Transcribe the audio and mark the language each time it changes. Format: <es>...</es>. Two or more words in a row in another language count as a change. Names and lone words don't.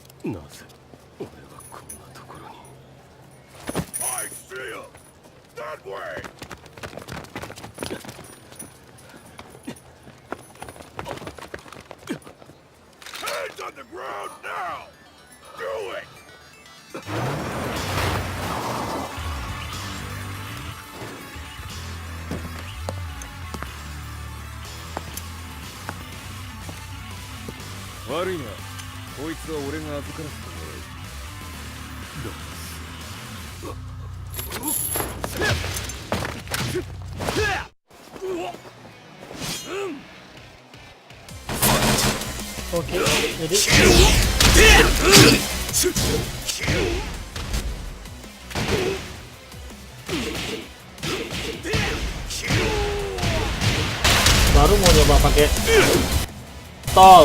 <ja>なぜ俺はこんなところに。</ja> <en>I see him! That way! Hands on the ground now! Do it!</en> <ja>Worry な。こいつは俺が預からせてもらう。</ja> <id>Oke, jadi baru mau nyoba pakai tol.</id>